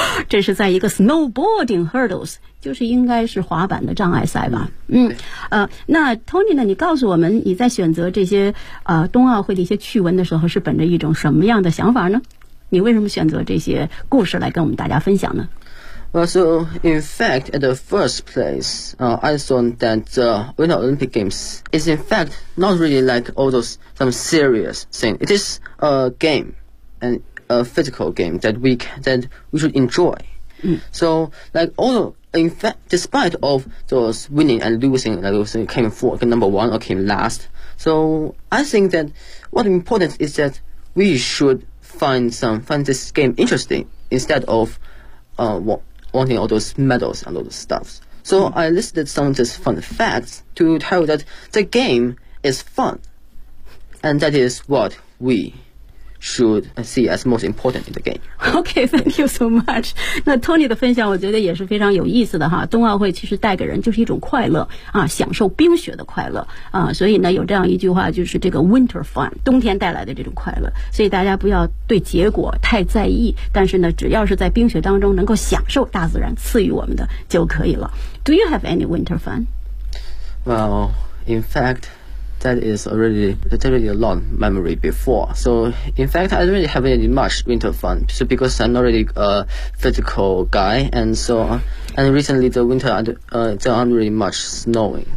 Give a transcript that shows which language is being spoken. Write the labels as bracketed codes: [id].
[zh] 这是在一个 [en] snowboarding hurdles。 [zh] 就是应该是滑板的障碍赛吧。那 Tony 呢，你告诉我们你在选择这些冬奥会的一些趣闻的时候是本着一种什么样的想法呢？你为什么选择这些故事来跟我们大家分享呢？ [en] Well, so in fact at the first place I thought that the Winter Olympic Games is in fact not really like all those some serious thing. It is a game and a physical game that we should enjoy. So like all in fact, despite of those winning and losing, like those came fourth, number one, or came last. So I think that what's important is that we should find this game interesting instead of wanting all those medals and all those stuff. So I listed some of these fun facts to tell that the game is fun. And that is what we should see as most important in the game. Okay, thank you so much. [zh] 那 Tony 的分享我觉得也是非常有意思的哈。冬奥会其实带给人就是一种快乐啊，享受冰雪的快乐啊。所以呢，有这样一句话，就是这个 [en] winter fun， [zh] 冬天带来的这种快乐。所以大家不要对结果太在意，但是呢，只要是在冰雪当中能够享受大自然赐予我们的就可以了。 [en] Do you have any winter fun? Well, in fact. That is already, that's already a long memory before. So, in fact, I don't really have any much winter fun. So, because I'm already a physical guy, and so, and recently the winter, there aren't really much snowing.